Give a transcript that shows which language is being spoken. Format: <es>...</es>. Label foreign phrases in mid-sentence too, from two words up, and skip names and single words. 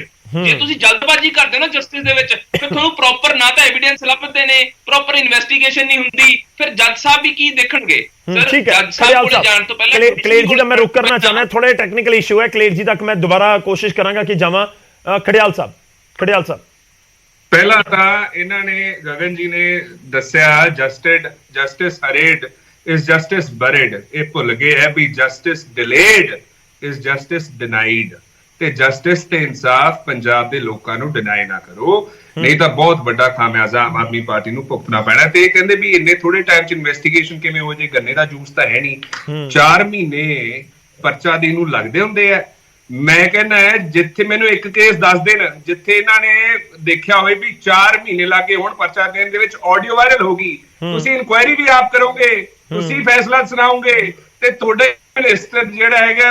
<pa>ਜੇ ਤੁਸੀਂ ਜਲਦਬਾਜ਼ੀ ਕਰਦੇ ਹੋ ਨਾ ਜਸਟਿਸ ਦੇ ਵਿੱਚ, ਫਿਰ ਤੁਹਾਨੂੰ ਪ੍ਰੋਪਰ ਨਾ ਤਾਂ ਐਵੀਡੈਂਸ ਲੱਭਦੇ ਨੇ,</pa> <en>proper investigation</en> <pa>ਨਹੀਂ ਹੁੰਦੀ, ਫਿਰ ਜੱਜ ਸਾਹਿਬ ਵੀ ਕੀ ਦੇਖਣਗੇ? ਠੀਕ ਹੈ, ਖੜਿਆਲ ਸਾਹਿਬ, ਕਲੇਰ ਜੀ ਦਾ ਮੈਂ ਰੁਕ ਕਰਨਾ ਚਾਹੁੰਦਾ, ਥੋੜੇ</pa> <en>technical issue</en> <pa>ਹੈ, ਕਲੇਰ ਜੀ ਤੱਕ ਮੈਂ ਦੁਬਾਰਾ ਕੋਸ਼ਿਸ਼ ਕਰਾਂਗਾ ਕਿ ਜਾਵਾਂ। ਖੜਿਆਲ ਸਾਹਿਬ ਪਹਿਲਾਂ ਤਾਂ ਇਹਨਾਂ ਨੇ ਗਗਨ ਜੀ ਨੇ ਦੱਸਿਆ</pa> <en>justice hurried is justice buried।</en> <pa>ਇਹ ਭੁੱਲ ਗਏ ਹੈ ਵੀ</pa> <en>justice delayed is justice denied।</en> <pa>ਤੇ justice ਤੇ ਇਨਸਾਫ ਪੰਜਾਬ ਦੇ ਲੋਕਾਂ ਨੂੰ ਡਿਨਾਈ ਨਾ ਕਰੋ, ਨਹੀਂ ਤਾਂ ਬਹੁਤ ਵੱਡਾ ਖਾਮਿਆਜ਼ਾ ਆਮ ਆਦਮੀ ਪਾਰਟੀ ਨੂੰ ਭੁਗਤਣਾ ਪੈਣਾ। ਤੇ ਇਹ ਕਹਿੰਦੇ ਵੀ ਇੰਨੇ ਥੋੜੇ ਟਾਈਮ 'ਚ ਇਨਵੈਸਟੀਗੇਸ਼ਨ ਕਿਵੇਂ ਹੋ ਜੇ, ਗੰਨੇ ਦਾ ਜੂਸ ਤਾਂ ਹੈ ਨਹੀਂ। 4 ਮਹੀਨੇ ਪਰਚਾ ਦੇਣ ਨੂੰ ਲੱਗਦੇ ਹੁੰਦੇ ਆ। ਮੈਂ ਕਹਿੰਦਾ ਜਿੱਥੇ ਮੈਨੂੰ ਇੱਕ ਕੇਸ ਦੱਸ ਦੇਣ ਜਿੱਥੇ ਇਹਨਾਂ ਨੇ ਦੇਖਿਆ ਹੋਵੇ ਵੀ 4 ਮਹੀਨੇ ਲੱਗੇ ਹੁਣ ਪਰਚਾ ਦੇਣ ਦੇ ਵਿੱਚ, ਆਡੀਓ ਵਾਇਰਲ ਹੋ ਗਈ, ਤੁਸੀਂ ਇਨਕੁਆਇਰੀ ਵੀ ਆਪ ਕਰੋਗੇ, ਤੁਸੀਂ ਫੈਸਲਾ ਸੁਣਾਓਗੇ, ਤੇ ਤੁਹਾਡੇ ਮਿਨਿਸਟਰ ਜਿਹੜਾ ਹੈਗਾ</pa>